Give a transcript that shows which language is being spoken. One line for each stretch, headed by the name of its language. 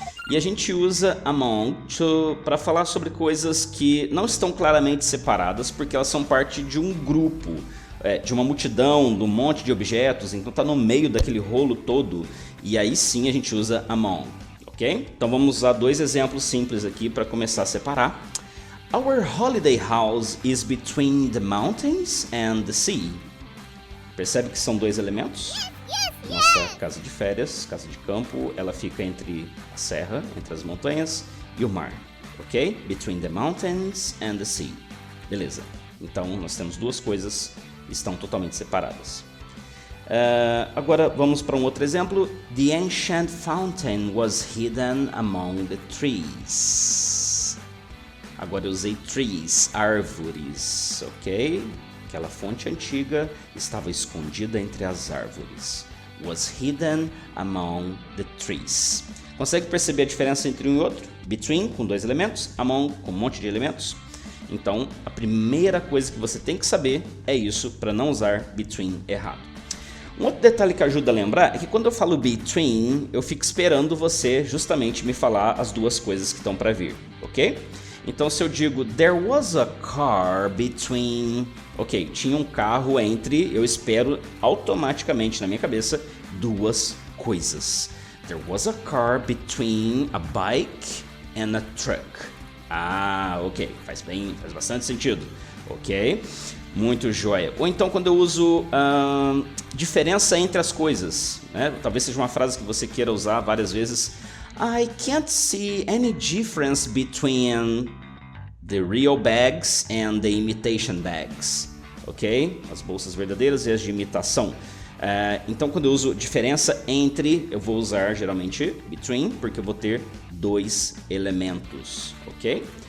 Portuguese: E a gente usa among para falar sobre coisas que não estão claramente separadas, porque elas são parte de um grupo, de uma multidão, de um monte de objetos, então está no meio daquele rolo todo, e aí sim a gente usa among, ok? Então vamos usar dois exemplos simples aqui para começar a separar.
English: Our holiday house is between the mountains and the sea.
Portuguese: Percebe que são dois elementos? Nossa casa de férias, casa de campo, ela fica entre a serra, entre as montanhas e o mar, ok?
English: Between the mountains and the sea.
Portuguese: Beleza. Então nós temos duas coisas que estão totalmente separadas. Agora vamos para um outro exemplo.
English: The ancient fountain was hidden among the trees.
Portuguese: Agora eu usei trees, árvores, ok? Aquela fonte antiga estava escondida entre as árvores.
English: Was hidden among the trees.
Portuguese: Consegue perceber a diferença entre um e outro? Between com dois elementos, among com um monte de elementos. Então, a primeira coisa que você tem que saber é isso para não usar between errado. Um outro detalhe que ajuda a lembrar é que quando eu falo between, eu fico esperando você justamente me falar as duas coisas que estão para vir, ok? Então, se eu digo
English: there was a car between,
Portuguese: ok, tinha um carro entre, eu espero automaticamente na minha cabeça duas coisas.
English: There was a car between a bike and a truck.
Portuguese: Ah, ok, faz bastante sentido, ok? Muito joia. Ou então quando eu uso diferença entre as coisas, né? Talvez seja uma frase que você queira usar várias vezes.
English: I can't see any difference between the real bags and the imitation bags, ok?
Portuguese: As bolsas verdadeiras e as de imitação. Então, quando eu uso diferença entre, eu vou usar geralmente between, porque eu vou ter dois elementos, ok?